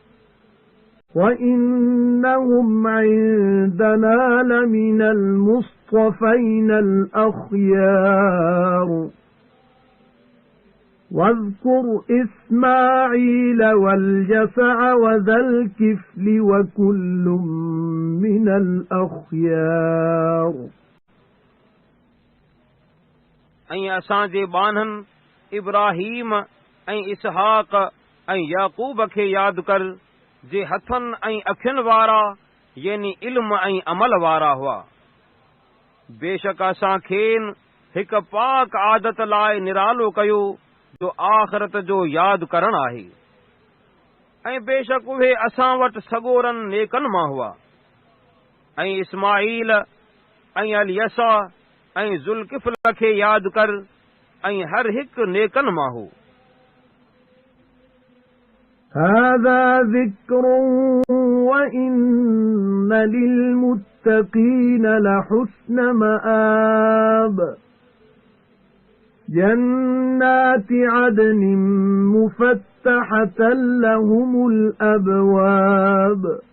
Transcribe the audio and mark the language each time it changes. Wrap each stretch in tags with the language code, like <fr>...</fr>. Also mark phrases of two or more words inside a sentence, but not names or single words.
<ar>وإنهم عندنا لمن المصطفين الأخيار واذكر إسماعيل واليسع وذا الكفل وكل من الأخيار</ar> <sd>ऐं असांजे बाननि इब्राहीम ऐं इसहाक ऐं याकूब खे यादि कर जे हथनि ऐं अखियुनि वारा यानी इल्म ऐं अमल वारा हुआ बेशक असां खेनि हिकु पाक आदत लाइ निरालो कयो जो आख़िरत जो यादि करणु आहे ऐं बेशक उहे असां वटि सॻोरनि नेकनि मां हुआ ऐं इस्माईल ऐं अलियसा ऐं ज़ुल्किफ़ल खे यादि कर ऐं हर हिकु नेकनि मां हो</sd> <ar>هذا ذكر وإن للمتقين لحسن مآب جنات عدن مفتحة لهم الأبواب</ar>